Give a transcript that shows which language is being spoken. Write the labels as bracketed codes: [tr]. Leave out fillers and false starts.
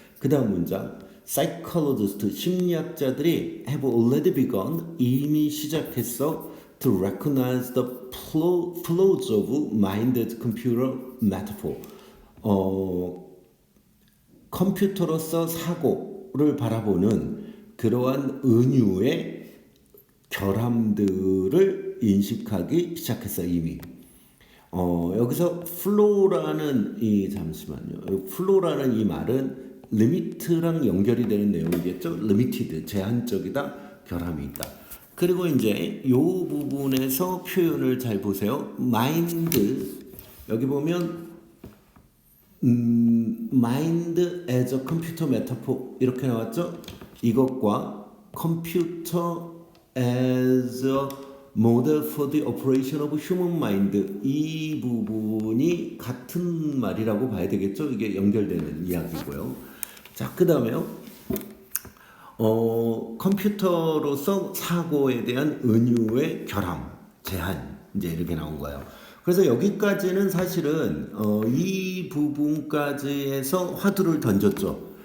[en] 그 다음 문장 psychologist [ko] 심리학자들이 [en] have already begun [ko] 이미 시작했어 [en] to recognize the flaws of mind-computer metaphor. [ko] 컴퓨터로서 사고를 바라보는 그러한 은유의 결함들을 인식하기 시작했어 이미. 여기서 flaw라는 flaw라는 이 말은 limit랑 연결이 되는 내용이겠죠. limited 제한적이다, 결함이 있다. 그리고 이제 이 부분에서 표현을 잘 보세요. mind 여기 보면 [en] mind as a computer metaphor [ko] 이렇게 나왔죠. 이것과 [en] computer as a model for the operation of human mind [ko] 이 부분이 같은 말이라고 봐야 되겠죠. 이게 연결되는 이야기고요. 자, 그 다음에요. 컴퓨터로서 사고에 대한 은유의 결함, 제한 이제 이렇게 나온 거예요. 그래서 여기까지는 사실은 이 부분까지 해서 화두를 던졌죠.